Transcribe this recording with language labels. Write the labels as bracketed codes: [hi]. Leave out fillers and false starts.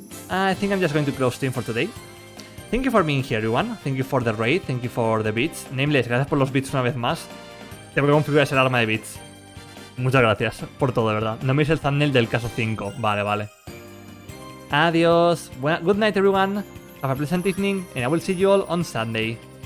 [en] I think I'm just going to close stream for today. Thank you for being here, everyone. Thank you for the raid. Thank you for the bits. [es] Nameless, gracias por los bits una vez más. Tengo que configurar ese arma de bits. Muchas gracias por todo, de verdad. No me hice el thumbnail del caso 5. Vale, vale. Adiós. [en] Good night, everyone. Have a pleasant evening, and I will see you all on Sunday.